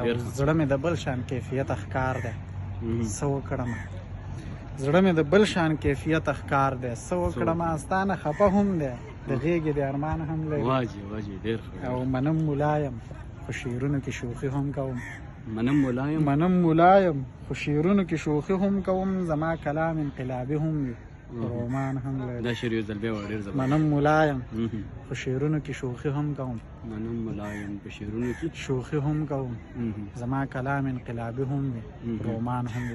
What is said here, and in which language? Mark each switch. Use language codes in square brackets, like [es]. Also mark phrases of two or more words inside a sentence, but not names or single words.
[ps] ډېر زړه مې د بل شان کیفیت ښکار دی څه وکړم، زړه مې د بل شان کیفیت ښکار دی څه وکړم، ستانه خفه هم دی د غېږې د ارمان هم لري. واجی واجی ډېر او منم ملایم خو شعرونو کې شوخي هم کوم، منم ملایم منم ملایم خو شعرونو کې شوخي هم کوم، زما کلام انقلابي هم وي رومان هم لري. دا شعر یو ځل بیا ډېر زبردست. منم ملایم خو شعرونو کې شوخي هم کوم، منم ملایم په شعرونو کې شوخي هم کوم، زما کلام انقلابي هم وي رومان هم لري.